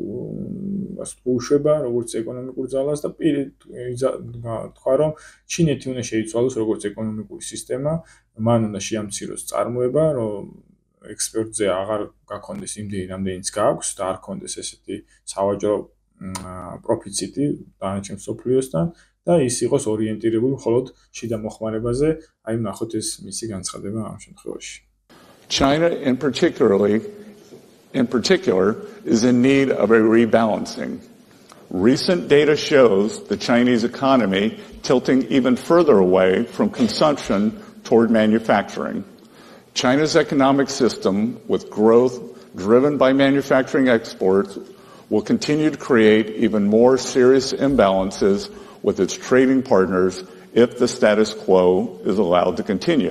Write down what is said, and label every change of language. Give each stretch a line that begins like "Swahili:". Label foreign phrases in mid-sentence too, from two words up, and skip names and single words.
Georgian: უშვება როგორც ეკონომიკურ ძალას და თქვა რომ ჩინეთი უნდა შეიცვალოს როგორც ეკონომიკური სისტემა, მან უნდა შეამციროს წარმოება, რომ ექსპორტზე აღარ გაქონდეს იმდენი რამდენიც გააქვს და არ ქონდეს ესეთი სავაჭრო პროფიციტი დანარჩენ მსოფლიოსთან და ის იყოს ორიენტირებული მხოლოდ შიდა მოხმარებაზე, აი ნახოთ ეს მისი განცხადება ამ შემთხვევაში.
English: China in particular is in need of a rebalancing. Recent data shows the Chinese economy tilting even further away from consumption toward manufacturing. China's economic system, with growth driven by manufacturing exports, will continue to create even more serious imbalances with its trading partners if the status quo is allowed to continue.